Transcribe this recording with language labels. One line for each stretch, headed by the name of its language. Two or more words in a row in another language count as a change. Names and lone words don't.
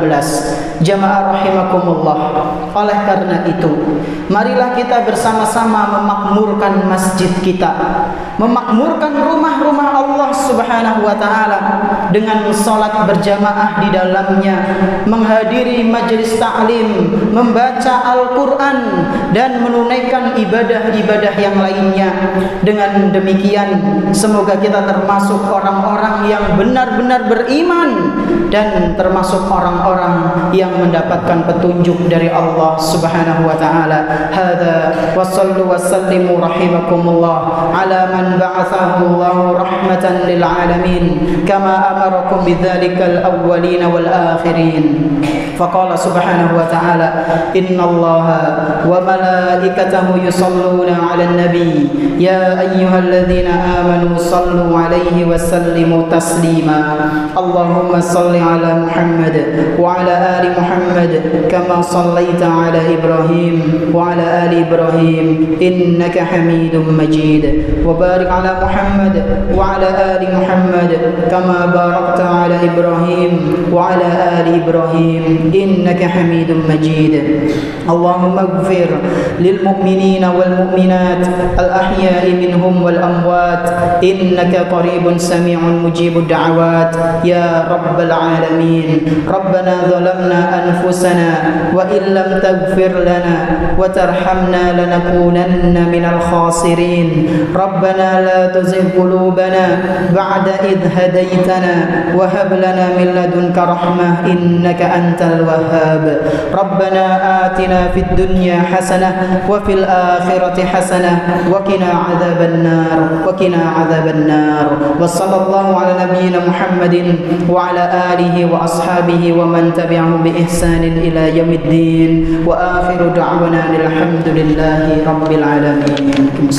Indonesian: Jamaah rahimakumullah. Oleh karena itu, marilah kita bersama-sama memakmurkan masjid kita, memakmurkan rumah-rumah Allah
Arabic: سبحانه وتعالى
Indonesian: dengan salat berjamaah di dalamnya, menghadiri majelis ta'lim, membaca Al-Qur'an dan menunaikan ibadah-ibadah yang lainnya. Dengan demikian semoga kita termasuk orang-orang yang benar-benar beriman dan termasuk orang-orang yang mendapatkan petunjuk dari Allah
Arabic: سبحانه وتعالى. هذا وصلوا وسلموا رحمكم الله على من بعثه الله رحمة للعالمين كما أمركم بذلك الأولين والآخرين. فقال سبحانه وتعالى إن الله وملائكته يصلون على النبي يا أيها الذين آمنوا صلوا عليه وسلموا تسليما. اللهم صل على محمد وعلى آل محمد كما صليت على إبراهيم وعلى آل إبراهيم إنك حميد مجيد. وبارك على محمد وعلى آل محمد كما باركت على إبراهيم وعلى آل إبراهيم إنك حميد مجيد. اللهم اغفر للمؤمنين والمؤمنات الأحياء منهم والأموات إنك قريب سميع مجيب الدعوات يا رب العالمين. ربنا ظلمنا أنفسنا وإن لم تغفر لنا وترحمنا لنكونن من الخاسرين. ربنا لا تزغ قلوبنا بعد إذ هديتنا وهب لنا من لدنك رحمة إنك أنت الوهاب. ربنا آتنا في الدنيا حسنة وفي الآخرة حسنة وقنا عذاب النار وقنا عذاب النار. وصلى الله على نبينا محمد وعلى آله وأصحابه ومن تبعهم بإحسان إلى يوم الدين. وآخر دعوانا الحمد لله رب العالمين.